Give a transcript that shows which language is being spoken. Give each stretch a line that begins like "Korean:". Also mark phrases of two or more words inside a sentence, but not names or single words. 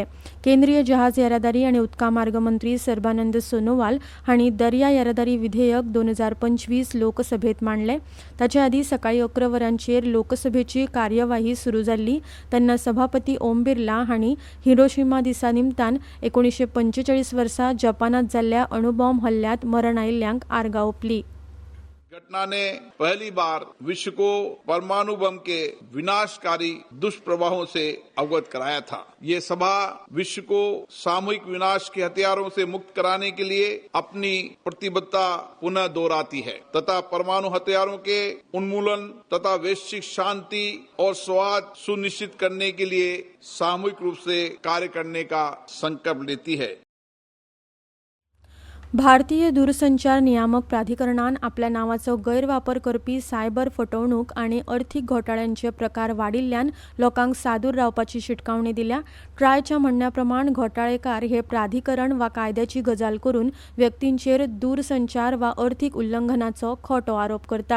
Konkani: केंद्रीय जहाज येरादारी आनी उदका मार्ग मंत्री सर्बानंद सोनोवाल हांणी दर्या येरादारी विधेयक 2025 लोकसभेत मांडलें. ताचे आदीं सकाळीं 11 वरांचेर लोकसभेची कार्यवाही सुरू जाल्ली तेन्ना सभापती ओम बिर्ला हांणी हिरोशिमा दिसा निमतान 1945 वर्सा जपानांत जाल्ल्या अणुबॉम्ब हल्ल्यांत मरण आयिल्ल्यांक आर्गां ओंपली.
Hindi: घटना ने पहली बार विश्व को परमाणु बम के विनाशकारी दुष्प्रभावों से अवगत कराया था. ये सभा विश्व को सामूहिक विनाश के हथियारों से मुक्त कराने के लिए अपनी प्रतिबद्धता पुनः दोहराती है तथा परमाणु हथियारों के उन्मूलन तथा वैश्विक शांति और सौहार्द सुनिश्चित करने के लिए सामूहिक रूप से कार्य करने का संकल्प लेती है.
Konkani: भारतीय दूरसंचार नियामक प्राधिकरणान आपल्या नांवाचो गैरवापर करपी सायबर फटवणूक आनी अर्थीक घोटाळ्यांचे प्रकार वाडिल्ल्यान लोकांक सादूर रावपाची शिटकावणी दिल्या. ट्रायच्या म्हणण्या प्रमाण घोटाळेकार हे प्राधिकरण वा कायद्याची गजाल करून व्यक्तींचेर दूरसंचार वा अर्थीक उल्लंघनाचो खोटो आरोप करतात.